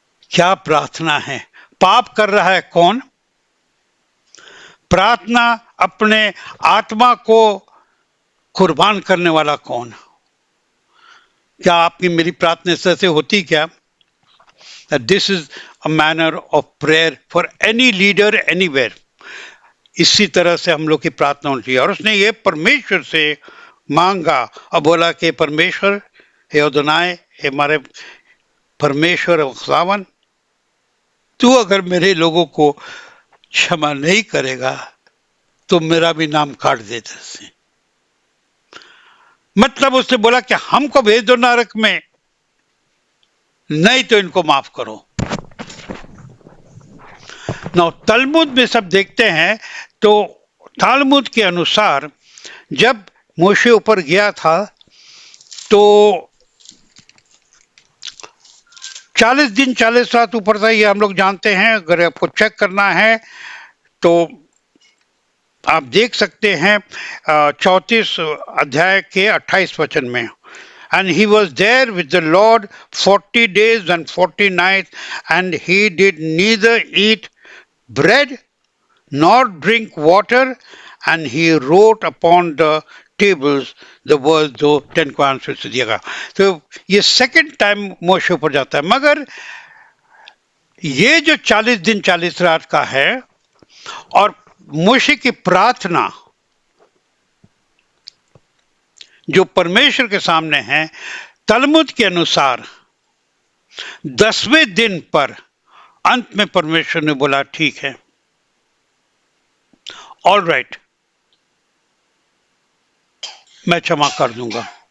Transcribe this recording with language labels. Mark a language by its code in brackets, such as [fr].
[hi] क्या प्रार्थना है! पाप कर रहा है कौन? प्रार्थना अपने आत्मा को कुर्बान करने वाला कौन? क्या आपकी मेरी प्रार्थना से होती क्या? [en] that this is a manner of prayer for any leader anywhere. [hi] इसी तरह से हम लोग की प्रार्थना होनी चाहिए। और उसने ये परमेश्वर से मांगा और बोला कि परमेश्वर, हे अदोनाय, हे हमारे परमेश्वर और खुदावन, तू अगर मेरे लोगों को क्षमा नहीं करेगा तो मेरा भी नाम काट दे से। मतलब उसने बोला कि हमको भेज दो नरक में, नहीं तो इनको माफ करो। ना तलमुद में सब देखते हैं तो तालमुद के अनुसार जब मोशे ऊपर गया था तो 40 दिन 40 रात ऊपर था, ये हम लोग जानते हैं। अगर आपको चेक करना है तो आप देख सकते हैं 34 अध्याय के 28 वचन में। [en] And he was there with the Lord 40 days and 40 nights, and he did neither eat bread nor drink water, and he wrote upon the tables the words [hi] जो [en] 10 commandments [hi] से दिया गया। तो ये सेकंड टाइम मोशे ऊपर जाता है। मगर ये जो 40 दिन 40 रात का है और मोशे की प्रार्थना जो परमेश्वर के सामने है, तलमुद के अनुसार 10वें दिन पर अंत में परमेश्वर ने बोला ठीक है, [en] all right, [hi] मैं क्षमा कर दूंगा।